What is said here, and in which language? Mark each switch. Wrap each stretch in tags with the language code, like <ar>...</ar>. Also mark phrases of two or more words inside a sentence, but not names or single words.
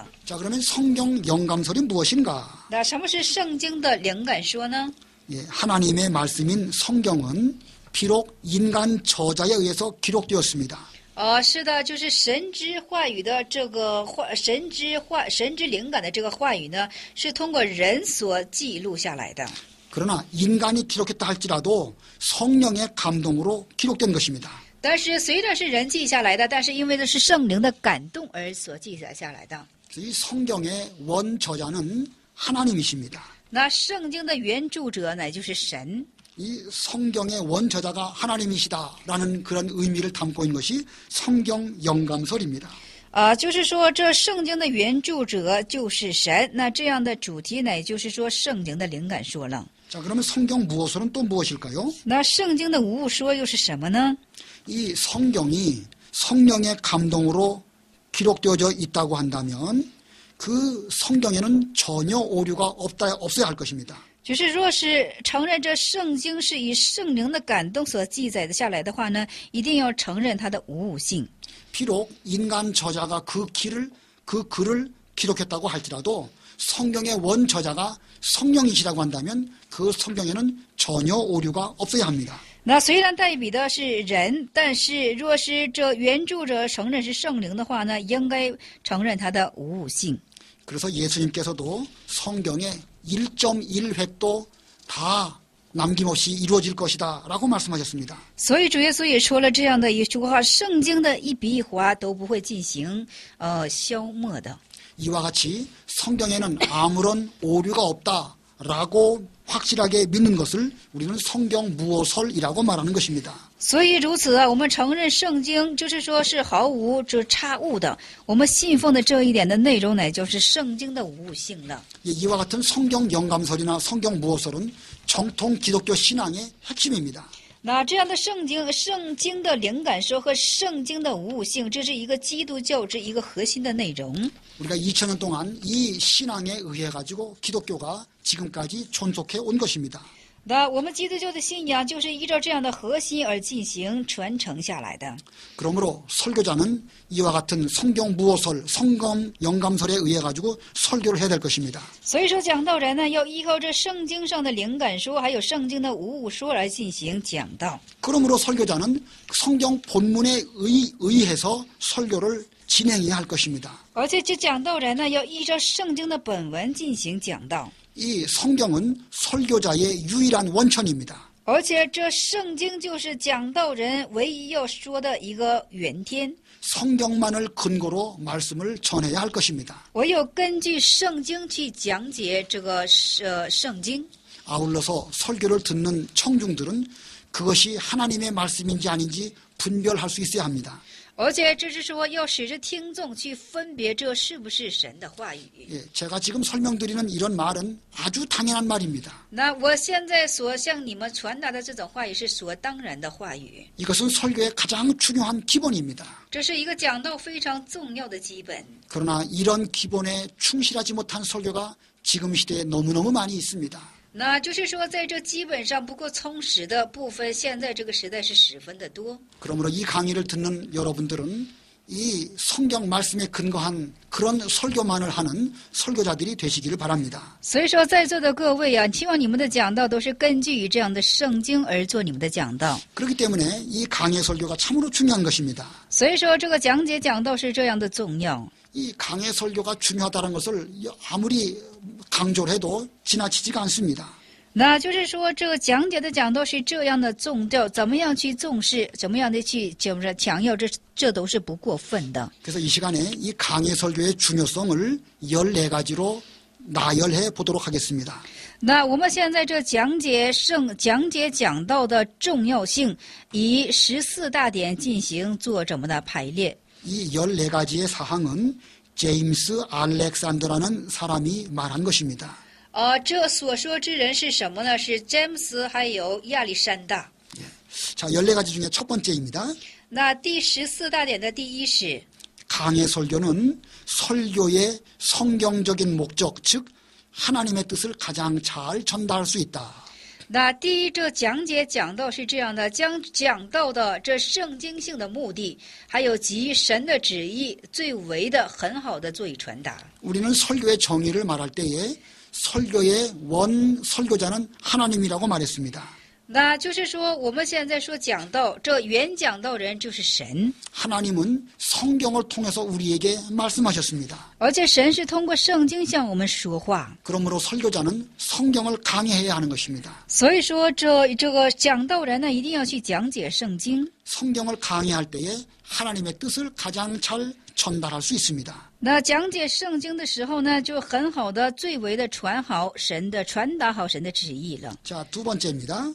<ko>자, 그러면 성경 영감설이 무엇인가?</ko> <zh>那什么是圣经的灵感说呢？</zh> <ko>예, 하나님의 말씀인 성경은 비록 인간 저자에 의해서 기록되었습니다.</ko> <zh>是的，就是神之话语的这个神之灵感的这个话语呢，是通过人所记录下来的。</zh> <ko>그러나 인간이 기록했다 할지라도 성령의 감동으로 기록된 것입니다.</ko> <zh>但是虽然是人记下来的，但是因为这是圣灵的感动而所记载下来的。</zh> <ko>이 성경의 원저자는 하나님이십니다.</ko> <zh>那圣经的原著者乃就是神。</zh> <ko>이 성경의 원저자가 하나님이시다라는 그런 의미를 담고 있는 것이 성경 영감설입니다.</ko> <zh>就是说这圣经的原著者就是神。那这样的主题乃就是说圣经的灵感说了。</zh> <ko>자, 그러면 성경 무호소는 또 무엇일까요?</ko> <zh>那圣经的无误说又是什么呢？</zh> <ko>이 성경이 성령의 감동으로 기록되어져 있다고 한다면 그 성경에는 전혀 오류가 없어야 할 것입니다.</ko> <zh>就是若是承认这圣经是以圣灵的感动所记载的下来的话呢，一定要承认它的无误性。</zh> <ko>비록 인간 저자가 그 글을 기록했다고 할지라도 성경의 원저자가 성령이시라고 한다면 그 성경에는 전혀 오류가 없어야 합니다.</ko> <zh>那虽然代笔的是人，但是若是这原著者承认是圣灵的话呢，应该承认它的无误性。</zh> <ko>그래서 예수님께서도 성경에 1.1획도 다 남김없이 이루어질 것이다 라고 말씀하셨습니다.</ko> <zh>所以主耶稣也说了这样的一句话：圣经的一笔一划都不会进行消没的。</zh> <ko>이와 같이 성경에는 아무런 오류가 없다라고 확실하게 믿는 것을 우리는 성경 무호설이라고 말하는 것입니다.</ko> <zh>所以如此啊，我们承认圣经就是说是毫无这差误的。我们信奉的这一点的内容乃就是圣经的无误性了。</zh> <ko>이와 같은 성경 영감설이나 성경 무호설은 정통 기독교 신앙의 핵심입니다.</ko> <zh>那这样的圣经的灵感说和圣经的无误性，这是一个基督教之一个核心的内容。</zh> <ko>우리가 2000년 동안 이 신앙에 의해 가지고 기독교가 지금까지 존속해 온 것입니다.</ko> <zh>那我们基督教的信仰就是依照这样的核心而进行传承下来的。</zh> <ko>그러므로 설교자는 이와 같은 성경 무호설, 성경 영감설에 의해 가지고 설교를 해야 될 것입니다.</ko> <zh>所以说，讲道人呢，要依靠这圣经上的灵感说，还有圣经的无误说来进行讲道。</zh> <ko>그러므로 설교자는 성경 본문에 의해서 설교를 진행해야 할 것입니다.</ko> <zh>而且这讲道人呢，要依照圣经的本文进行讲道。</zh> <ko>이 성경은 설교자의 유일한 원천입니다.</ko> <zh>而且这圣经就是讲道人唯一要说的一个原点。</zh> <ko>성경만을 근거로 말씀을 전해야 할 것입니다.</ko> <zh>唯有根据圣经去讲解这个圣经。</zh> <ko>아울러서 설교를 듣는 청중들은 그것이 하나님의 말씀인지 아닌지 분별할 수 있어야 합니다.</ko> <zh>而且这是说要使这听众去分别这是不是神的话语。</zh> <ko>예, 제가 지금 설명드리는 이런 말은 아주 당연한 말입니다.</ko> <zh>那我现在所向你们传达的这种话语是所当然的话语，</zh> <ko>이것은 설교의 가장 중요한 기본입니다.</ko> <zh>这是一个讲道非常重要的基本。</zh> <ko>그러나 이런 기본에 충실하지 못한 설교가 지금 시대에 너무너무 많이 있습니다.</ko> <zh>那就是说，在这基本上不够充实的部分，现在这个时代是十分的多。</zh> <ko>그러므로 이 강의를 듣는 여러분들은 이 성경 말씀에 근거한 그런 설교만을 하는 설교자들이 되시기를 바랍니다.</ko> <zh>所以说，在座的各位啊，希望你们的讲道都是根据于这样的圣经而做你们的讲道。</zh> <ko>그렇기 때문에 이 강의 설교가 참으로 중요한 것입니다.</ko> <zh>所以说，这个讲解讲道是这样的重要。</zh> <ko>이 강의 설교가 중요하다는 것을 아무리 강조를 해도 지나치지가 않습니다.</ko> <zh>那就是说，这个讲解的讲道是这样的重要，怎么样去重视，怎么样的去就是强调，这都是不过分的。</zh> <ko>그래서 이 시간에 이 강의 설교의 중요성을 14가지로 나열해 보도록 하겠습니다.</ko> <zh>那我们现在这讲解讲道的重要性，以14大点进行做怎么的排列。</zh> <ko>이 14가지의 사항은 제임스 알렉산더라는 사람이 말한 것입니다.</ko> <zh>这所说之人是什么呢？是詹姆斯还有亚历山大。</zh> <ko>자, 14가지 중에 첫 번째입니다.</ko> <zh>那第14大点的第一是，</zh> <ko>강의 설교는 설교의 성경적인 목적, 즉 하나님의 뜻을 가장 잘 전달할 수 있다.</ko> <zh>那第一，这讲解讲道是这样的，将讲道的这圣经性的目的，还有及神的旨意，最为的很好的做以传达。</zh> <ko>우리는 설교의 정의를 말할 때에 설교의 원 설교자는 하나님이라고 말했습니다.</ko> <zh>那就是说，我们现在说讲道，这原讲道人就是神，</zh> <ko>하나님은 성경을 통해서 우리에게 말씀하셨습니다.</ko> <zh>而且神是通过圣经向我们说话。</zh> <ko>그러므로 설교자는 성경을 강해해야 하는 것입니다.</ko> <zh>所以说，这个讲道人呢，一定要去讲解圣经。</zh> <ko>성경을 강해할 때에 하나님의 뜻을 가장 잘 전달할 수 있습니다.</ko> <zh>那讲解圣经的时候呢，就很好的、最为的传达好神的旨意了。</zh> <ko>자, 두 번째입니다.</ko>